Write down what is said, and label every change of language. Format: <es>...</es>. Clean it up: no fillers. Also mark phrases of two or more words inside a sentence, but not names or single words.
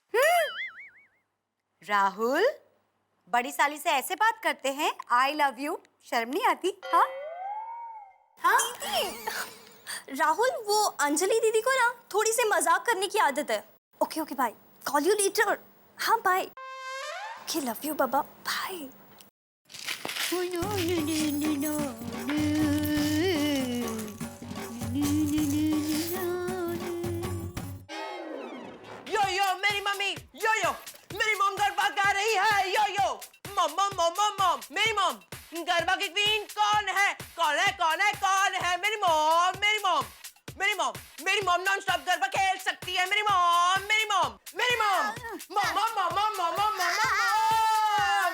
<hi>राहुल, बड़ी साली से ऐसे बात करते हैं?</hi> <en>I love you,</en> <hi>शर्म नहीं आती? हाँ हाँ दीदी, राहुल वो अंजलि दीदी को ना थोड़ी सी मजाक करने की आदत है।</hi> <en>OK OK bye, call you later. हाँ bye. OK love you baba, bye। yo yo</en> <hi>मेरी मम्मी,</hi> <en>yo yo</en> <hi>मेरी मॉम गरबा गा रही है।</hi> <en>yo yo mom mom mom mom mom,</en> <hi>मेरी मॉम गरबा की क्वीन कौन है? कौन है कौन है कौन है? मेरी मॉम, मेरी मॉम, मेरी मॉम, मेरी मॉम</hi> <en>non stop</en> <hi>गरबा खेल सकती है। मेरी मॉम, मेरी मॉम, मेरी मॉम,</hi> <en>mom mom mom mom mom mom mom.</en>